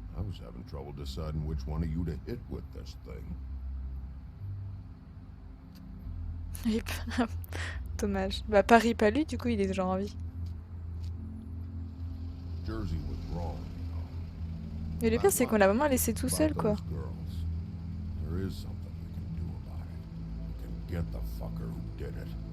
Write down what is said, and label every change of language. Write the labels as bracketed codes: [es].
[en] I was having trouble deciding which one of you to hit with this thing. [fr] Rip. Dommage. Bah, pas Rip à lui, du coup, il est toujours en vie. [en] Jersey was wrong, [fr] Mais le pire, c'est qu'on l'a vraiment laissé tout seul, quoi. [en] those girls. There is something we can do about it. We can get the fucker who did it.